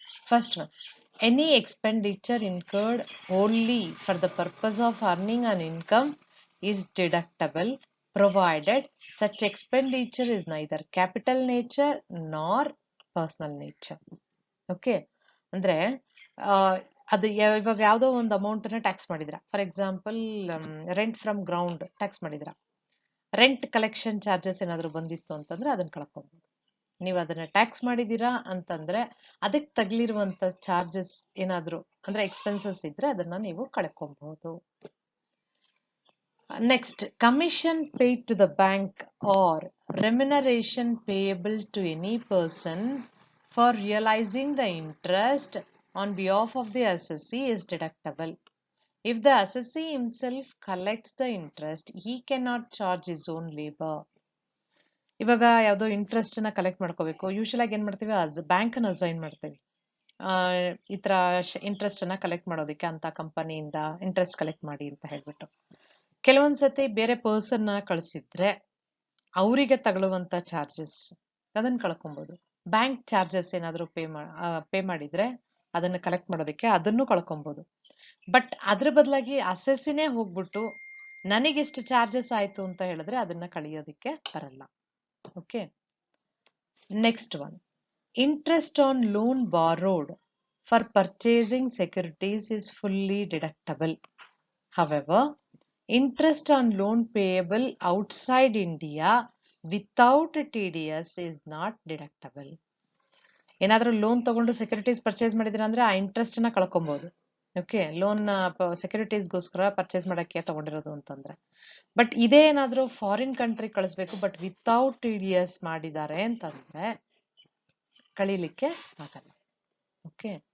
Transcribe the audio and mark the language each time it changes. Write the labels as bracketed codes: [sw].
[en] First one, any expenditure incurred only for the purpose of earning an income is deductible provided such expenditure is neither capital nature nor personal nature. [kn] Okay, ಅಂದ್ರೆ ಅದು ಇವಾಗ ಯಾವುದೋ ಒಂದು amount ನ tax ಮಾಡಿದ್ರ, for example rent from ground tax ಮಾಡಿದ್ರ, rent collection charges ಏನಾದ್ರು ಬಂದಿತ್ತು ಅಂತಂದ್ರೆ ಅದನ್ನ ಕಳ್ಕೊಬಹುದು. ನೀವು ಅದನ್ನ ಟ್ಯಾಕ್ಸ್ ಮಾಡಿದೀರಾ ಅಂತಂದ್ರೆ ಅದಕ್ಕೆ ತಗ್ಲಿರುವಂತ ಚಾರ್ಜಸ್ ಏನಾದ್ರು ಅಂದ್ರೆ ಎಕ್ಸ್ಪೆನ್ಸಸ್ ಇದ್ರೆ ಅದನ್ನ ನೀವು ಕಳ್ಕೊಬಹುದು. [en] Next, commission paid to the bank or remuneration payable to any person for realising the interest on behalf of the assessee is deductible. If the assessee himself collects the interest, he cannot charge his own labor. [kn] ಇವಾಗ ಯಾವುದೋ interest ನ collect ಮಾಡ್ಕೋಬೇಕು. Usual ಆಗಿ ಏನ್ ಮಾಡ್ತೀವಿ, bank ಅನ್ನ assign ಮಾಡ್ತೀವಿ. ಈ ತರ ಇಂಟ್ರೆಸ್ಟ್ ಅನ್ನ ಕಲೆಕ್ಟ್ ಮಾಡೋದಕ್ಕೆ ಅಂತ ಕಂಪನಿಯಿಂದ ಇಂಟ್ರೆಸ್ಟ್ ಕಲೆಕ್ಟ್ ಮಾಡಿ ಅಂತ ಹೇಳ್ಬಿಟ್ಟು. ಕೆಲವೊಂದ್ಸತಿ ಬೇರೆ ಪರ್ಸನ್ ನ ಕಳಿಸಿದ್ರೆ ಅವರಿಗೆ ತಗೊಳ್ಳುವಂತ ಚಾರ್ಜಸ್ ಅದನ್ನ ಕಳ್ಕೊಬಹುದು. ಬ್ಯಾಂಕ್ ಚಾರ್ಜಸ್ ಏನಾದ್ರು ಪೇ ಮಾಡಿದ್ರೆ ಅದನ್ನ ಕಲೆಕ್ಟ್ ಮಾಡೋದಕ್ಕೆ ಅದನ್ನು ಕಳ್ಕೊಬಹುದು. ಬಟ್ ಅದ್ರ ಬದಲಾಗಿ ಅಸೆಸ್ಸಿನೇ ಹೋಗ್ಬಿಟ್ಟು ನನಗೆಷ್ಟು ಚಾರ್ಜಸ್ ಆಯ್ತು ಅಂತ ಹೇಳಿದ್ರೆ ಅದನ್ನ ಕಳಿಯೋದಕ್ಕೆ ಬರಲ್ಲ. [en] Okay. Next one, interest on loan borrowed for purchasing securities is fully deductible. However, interest on loan payable outside India without TDS is not deductible. [kn] ಏನಾದ್ರೂ ಲೋನ್ ತಗೊಂಡು ಸೆಕ್ಯೂರಿಟೀಸ್ ಪರ್ಚೇಸ್ ಮಾಡಿದ್ರೆ ಅಂದ್ರೆ ಆ ಇಂಟ್ರೆಸ್ಟ್ ನ ಕಳ್ಕೊಬಹುದು. ಓಕೆ, ಲೋನ್ ಸೆಕ್ಯೂರಿಟೀಸ್ಗೋಸ್ಕರ ಪರ್ಚೇಸ್ ಮಾಡಕ್ಕೆ ತಗೊಂಡಿರೋದು ಅಂತಂದ್ರೆ. But ಇದೇ ಏನಾದ್ರೂ ಫಾರಿನ್ ಕಂಟ್ರಿ ಕಳಿಸ್ಬೇಕು [en] but without TDS [kn] ಮಾಡಿದ್ದಾರೆ ಅಂತಂದ್ರೆ ಕಳೀಲಿಕ್ಕೆ ಆಗಲ್ಲ. ಓಕೆ.